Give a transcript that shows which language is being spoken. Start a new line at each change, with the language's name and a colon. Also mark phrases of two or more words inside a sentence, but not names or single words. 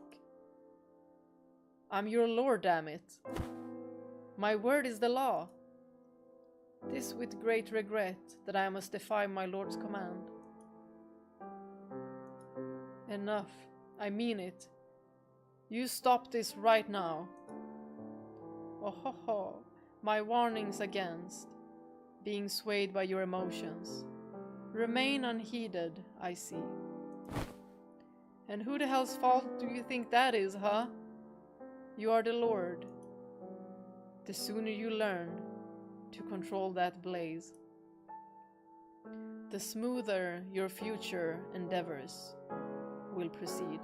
English: I'm your lord, damn it. My word is the law. This with great regret that I must defy my lord's command. Enough, I mean it. You stop this right now. Oh ho ho, my warnings against being swayed by your emotions remain unheeded, I see. And who the hell's fault do you think that is, huh? You are the lord. The sooner you learn to control that blaze, the smoother your future endeavors will proceed.